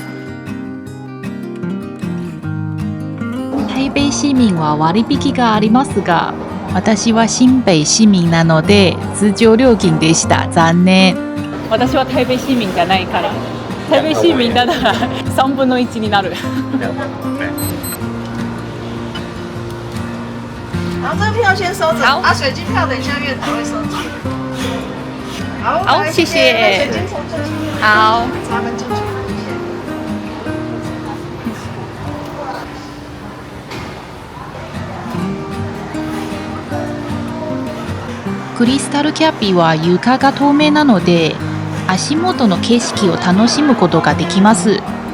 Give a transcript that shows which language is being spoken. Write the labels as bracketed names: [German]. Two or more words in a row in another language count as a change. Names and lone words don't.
[Japanese] 台北市民は割引がありますが、私は新北市民なので通常料金でした。残念。私は台北市民じゃないから。台北市民だから3分の1になる。 [Chinese] 然后这个票先收着，好水晶票等一下月台会收走。好来谢谢水晶从这进去，好。咱们进去。 [Japanese] クリスタルキャッピーは床が透明なので足元の景色を楽しむことができます。